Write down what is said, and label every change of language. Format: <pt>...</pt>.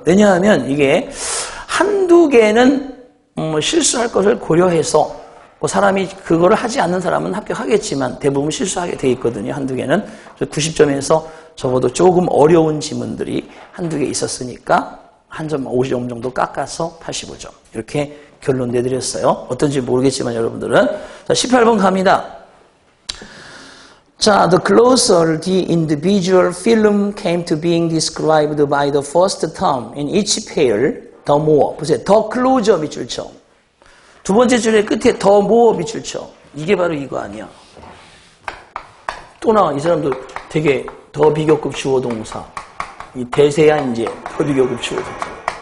<ko>왜냐하면 이게 한두 개는 실수할 것을 고려해서 사람이 그거를 하지 않는 사람은 합격하겠지만 대부분 실수하게 돼 있거든요. 한두 개는. 90점에서 적어도 조금 어려운 지문들이 한두 개 있었으니까 한 점 50점 정도 깎아서 85점. 이렇게 결론 내드렸어요. 어떤지 모르겠지만 여러분들은. 자, 18번 갑니다.</ko> <en>자, the closer the individual film came to being described by the first term in each pair, the more.</en> <ko>보세요.</ko> <en>the closer</en> <ko>밑줄 쳐. 두 번째 줄의 끝에</ko> <en>the more</en> <ko>밑줄 쳐. 이게 바로 이거 아니야. 또 나와. 이 사람도 되게 더 비교급 주어 동사. 이 대세야 이제 더 비교급 주어 동사.</ko>